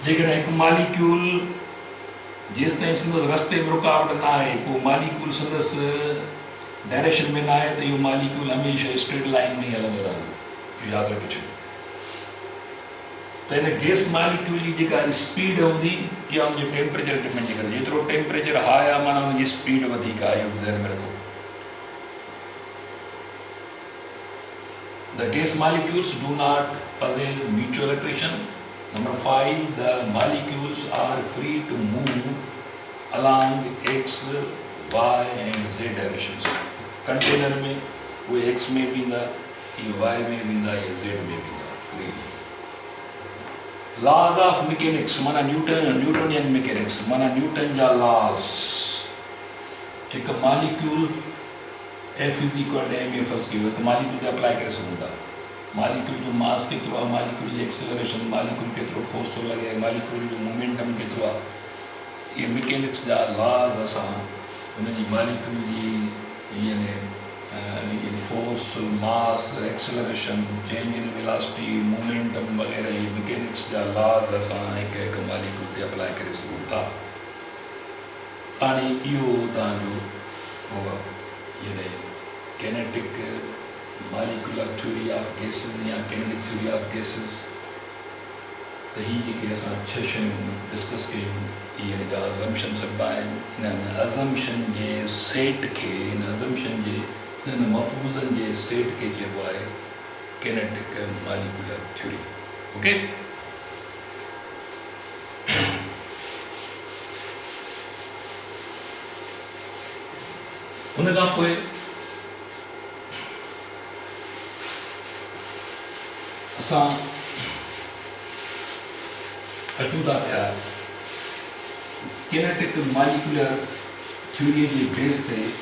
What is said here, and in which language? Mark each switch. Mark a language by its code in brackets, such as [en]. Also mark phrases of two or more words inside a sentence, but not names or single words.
[sd] जेकर हिकु मालिक्यूल जेसि ताईं संदसि रस्ते में रुकावट न आहे पोइ मालिक्यूल संदसि डायरेक्शन में न आहे त इहो मालिक्यूल हमेशह [en] straight line [sd] में ई हलंदो रहंदो, इहो यादि रखे छॾियो। त हिन गैस मालिक्यूल जी जेका स्पीड हूंदी इहा हुनजे टेम्परेचर डिपेंड करे। जेतिरो टेम्परेचर हाई आहे माना हुनजी स्पीड वधीक आहे, इहो ध्यान में रखो। [en] The gas molecules do not possess mutual attraction. Number 5, the molecules are free to move along x, y and z directions. [sd] कंटेनर में वो x में वेंदा, ये y में वेंदा, ये z में वेंदा freely. [en] Laws of mechanics [sd] माना [en] Newtonian mechanics [sd] माना न्यूटन जा लॉज। एक मालिक्यूल [en] F is equal to m [sd] फर्स्ट की तो मालिक्यूल ते अप्लाई करे सघूं था। मालिक्यूल जो मास केतिरो आहे, मालिक्यूल जी एक्सेलरेशन, मालिक्यूल केतिरो फोर्स थो लॻे, मालिक्यूल जो मोमेंटम केतिरो आहे, ये मैकेनिक्स जा लॉज असां हुनजी मालिक्यूल जी यानी फोर्स, मास, एक्सेलरेशन, [en] change in velocity, [sd] मोमेंटम वग़ैरह ये मैकेनिक्स जा लॉज असां हिकु हिकु मालिक्यूल ते अप्लाई करे सघूं था। [en] हाणे इहो तव्हांजो यानी kinetic molecular theory of gases या kinetic theory of gases. [sd] त हीअ जेके असां 6 शयूं डिस्कस कयूं इहे हिन जा अज़म्पशन सभु आहिनि। हिननि अज़म्पशन जे सेट खे हिन अज़म्पशन जे हिननि मफ़हूज़नि जे सेट खे चइबो आहे [en] kinetic molecular theory. [sd] ओके, हुन खां पोइ असां अचूं था पिया [en] kinetic molecular theory [sd] जे बेस ते।